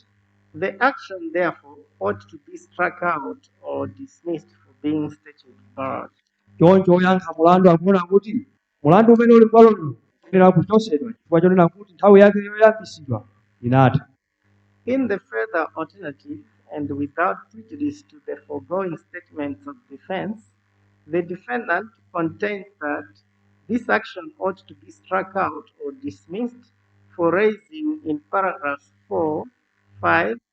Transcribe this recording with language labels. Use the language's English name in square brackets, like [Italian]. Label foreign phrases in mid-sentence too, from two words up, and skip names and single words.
[English] The action therefore ought to be struck out or dismissed for being statute barred. [Nyanja] Choncho oyankha mulandu akuona kuti mulandu umene uli m'bwalolo uyenera kuchotsedwa chifukwa chonena kuti nthawi yake yoyambisidwa inatha. [English] In the further alternative, and without prejudice to the foregoing statements of defense, the defendant contends that this action ought to be struck out or dismissed for raising in paragraphs 4, 5,